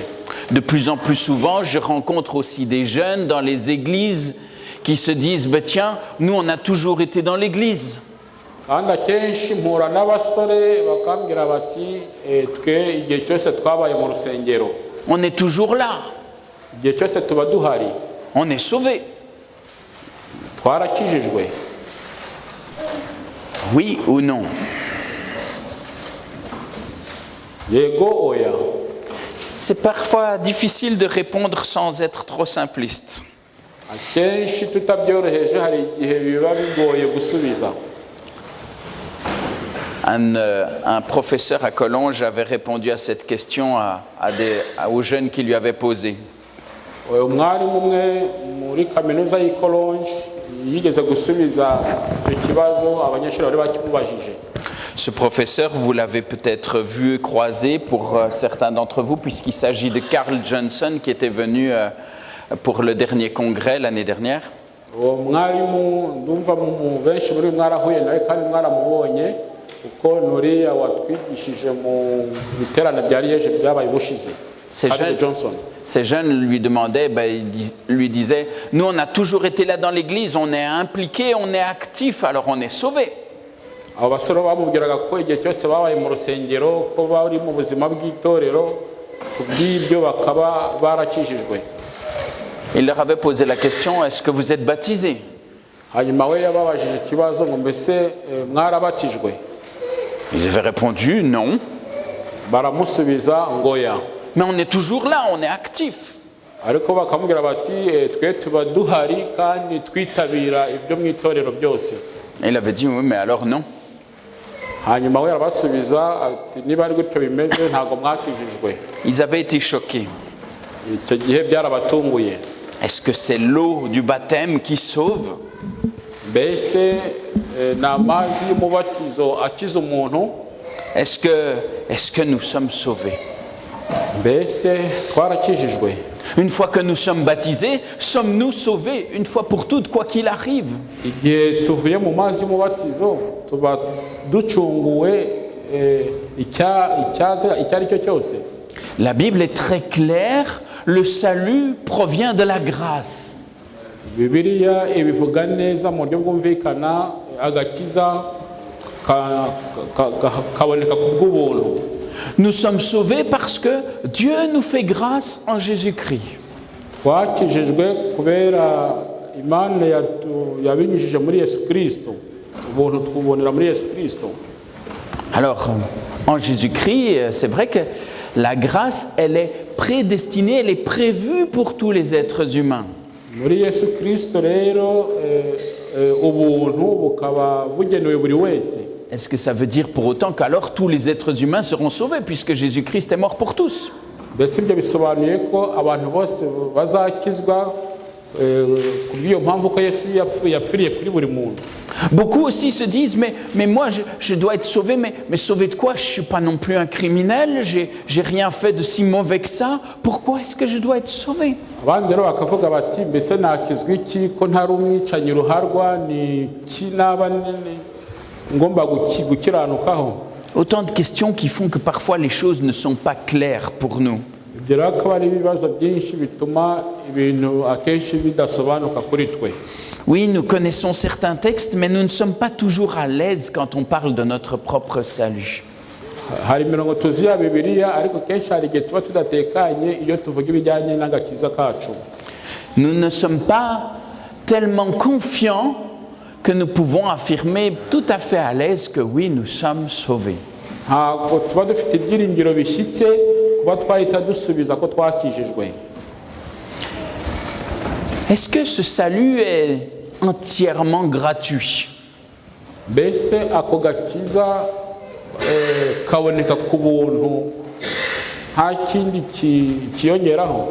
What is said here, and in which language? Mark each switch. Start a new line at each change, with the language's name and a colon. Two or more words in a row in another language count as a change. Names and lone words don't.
French: De plus en plus souvent, je rencontre aussi des jeunes dans les églises qui se disent « Tiens, nous on a toujours été dans l'église ».
Kinyarwanda: kandi akenshi mpura n'abasore bakambwira bati twe igihe cyose twabaye mu rusengero,
French: On est toujours là,
Kinyarwanda: igihe cyose tuba duhari,
French: on est sauvés.
Kinyarwanda: twarakijijwe.
French: Oui ou non?
Kinyarwanda: yego oya?
French: C'est parfois difficile de répondre sans être trop simpliste.
Kinyarwanda: akenshi tutabyoroheje hari igihe biba bigoye gusubiza.
French: Un professeur à Collonges avait répondu à cette question aux jeunes qui lui avaient posé.
Kinyarwanda: umwarimu umwe muri kaminuza y'i Collonges yigeze gusubiza icyo kibazo abanyeshuri bari bakimubajije.
French: Ce professeur, vous l'avez peut-être vu et croisé pour certains d'entre vous, puisqu'il s'agit de Carl Johnson qui était venu pour le dernier congrès l'année dernière.
Kinyarwanda: uwo mwarimu ndumva benshi muri mwarahuye nawe kandi mwaramubonye kuko nuriya watwigishije mu biterane bya Liège byabaye ubushize.
French: Ces jeunes lui demandaient, lui disaient, nous on a toujours été là dans l'église, on est impliqués, on est actifs, alors on est sauvés.
Kinyarwanda: abo basore bamubwiraga ko igihe cyose babaye mu rusengero ko bari mu buzima bw'itorero, kubw'ibyo bakaba barakijijwe.
French: Il leur avait posé la question, est-ce que vous êtes baptisés?
Kinyarwanda: hanyuma we yababajije ikibazo ngo mbese mwarabatijwe?
French: Ils avaient répondu non.
Kinyarwanda: baramusubiza ngo ya.
French: Mais on est toujours là, on est actifs.
Kinyarwanda: ariko bakamubwira bati twe tuba duhari kandi twitabira ibyo mu itorero byose.
French: Et il avait dit oui, mais alors non.
Kinyarwanda: hanyuma we arabasubiza ati niba ari gutyo bimeze ntabwo mwakijijwe.
French: Ils avaient été choqués.
Kinyarwanda: icyo gihe byarabatunguye.
French: Est-ce que c'est l'eau du baptême qui sauve?
Kinyarwanda: mbese ni amazi y'umubatizo akiza umuntu?
French: Est-ce que nous sommes sauvés?
Kinyarwanda: mbese twarakijijwe?
French: Une fois que nous sommes baptisés, sommes-nous sauvés une fois pour toutes, quoi qu'il arrive?
Kinyarwanda: igihe tuvuye mu mazi y'umubatizo tuba ducunguwe icyo ari cyo cyose.
French: La Bible est très claire, le salut provient de la grâce.
Kinyarwanda: Bibiliya ibivuga neza mu buryo bwumvikana, agakiza kaboneka ku bw'ubuntu.
French: Nous sommes sauvés parce que Dieu nous fait grâce en Jésus-Christ.
Kinyarwanda: Twakijijwe kubera Imana yabinyujije muri Yesu Kristo, ubuntu twubonera muri Yesu Kristo.
French: Alors, en Jésus-Christ, c'est vrai que la grâce, elle est prédestinée, elle est prévue pour tous les êtres humains.
Kinyarwanda: Muri Yesu Kristo rero ubuntu bukaba bugenewe buri wese.
French: Est-ce que ça veut dire pour autant qu'alors tous les êtres humains seront sauvés puisque Jésus-Christ est mort pour tous?
Kinyarwanda: Mbese ibyo bisobanuye ko abantu bose bazakizwa kubw'iyo mpamvu ko Yesu yapfiriye kuri buri muntu?
French: Beaucoup aussi se disent, mais moi je dois être sauvé, mais sauvé de quoi? Je ne suis pas non plus un criminel, j'ai rien fait de si mauvais que ça, pourquoi est-ce que je dois être sauvé?
Kinyarwanda: Abandi rero bakavuga bati mbese nakizwa iki ko ntari umwicanyi ruharwa, ni ki naba ngomba gukiranukaho?
French: Autant de questions qui font que parfois les choses ne sont pas claires pour nous.
Kinyarwanda: Ibyo rero akaba ari ibibazo byinshi bituma ibintu akenshi bidasobanuka kuri twe.
French: Oui, nous connaissons certains textes, mais nous ne sommes pas toujours à l'aise quand on parle de notre propre salut.
Kinyarwanda: Hari imirongo tuzi ya Bibiliya, ariko kenshi hari igihe tuba tudatekanye iyo tuvuga ibijyanye n'agakiza kacu.
French: Nous ne sommes pas tellement confiants que nous pouvons affirmer tout à fait à l'aise que oui, nous sommes sauvés.
Kinyarwanda: Ntabwo tuba dufite ibyiringiro bishyitse kuba twahita dusubiza ko twakijijwe.
French: Est-ce que ce salut est entièrement gratuit?
Kinyarwanda: Mbese ako gakiza kaboneka ku buntu nta kindi kiyongeraho?